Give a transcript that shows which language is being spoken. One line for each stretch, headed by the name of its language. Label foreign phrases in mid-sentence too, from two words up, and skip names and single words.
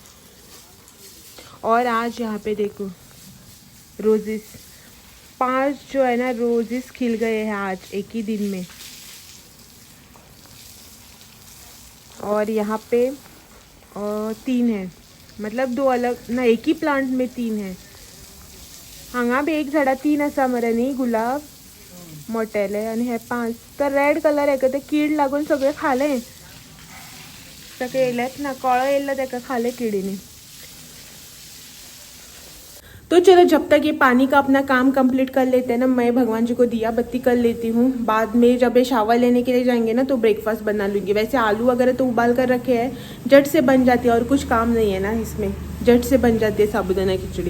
Hindi: और आज यहाँ पे देखो रोजेस, 5 जो है ना रोजेस खिल गए हैं आज एक ही दिन में। और यहाँ पे 3 है, मतलब 2 अलग ना, एक ही प्लांट में 3 है।
Konkani: हांगा भी एक झाडा 3 असा मरे न्ही गुलाब मोटेले, आणि हे 5 तर
English: red colour
Konkani: आहे का, ते कीड लागून सगळे खाले, सगळे येल्यात ना, कळं येलं त्याका खाले किडीने।
Hindi: तो चलो जब तक ये पानी का अपना काम कंप्लीट कर लेते हैं ना, मैं भगवान जी को दिया बत्ती कर लेती हूँ। बाद में जब ये शावर लेने के लिए जाएंगे ना तो ब्रेकफास्ट बना लूँगी। वैसे आलू वगैरह तो उबाल कर रखे हैं, झट से बन जाती है और कुछ काम नहीं है ना इसमें, झट से बन जाती है साबूदाना खिचड़ी।